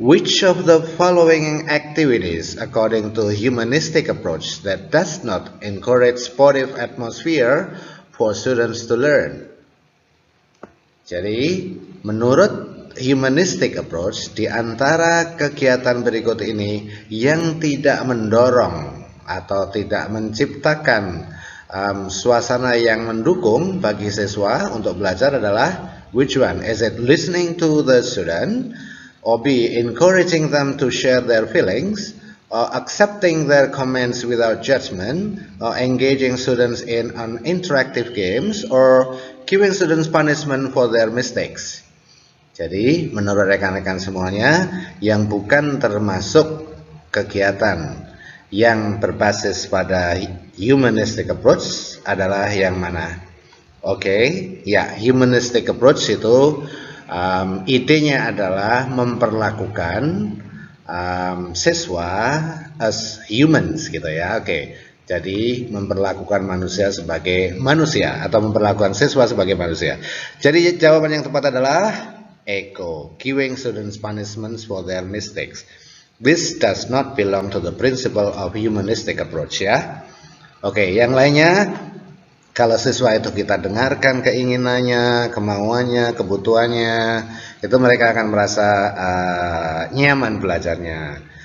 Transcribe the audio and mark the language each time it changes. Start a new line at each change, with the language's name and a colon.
English: Which of the following activities, according to humanistic approach, that does not encourage sportive atmosphere for students to learn?
Indonesian: Jadi, menurut humanistic approach, di antara kegiatan berikut ini yang tidak mendorong atau tidak menciptakan suasana yang mendukung bagi siswa untuk belajar adalah
English: which one? Is it listening to the student, or B, encouraging them to share their feelings, or accepting their comments without judgment, or engaging students in an interactive games, or giving students punishment for their mistakes?
Indonesian: Jadi menurut rekan-rekan semuanya, yang bukan termasuk kegiatan yang berbasis pada humanistic approach adalah yang mana? Oke, ya, humanistic approach itu idenya adalah memperlakukan siswa
English: as humans
Indonesian: gitu ya. Oke, jadi memperlakukan manusia sebagai manusia atau memperlakukan siswa sebagai manusia. Jadi jawaban yang tepat adalah Echo,
English: giving students punishments for their mistakes. This does not belong to the principle of humanistic approach ya.
Indonesian: Oke, yang lainnya, kalau siswa itu kita dengarkan keinginannya, kemauannya, kebutuhannya, itu mereka akan merasa nyaman belajarnya.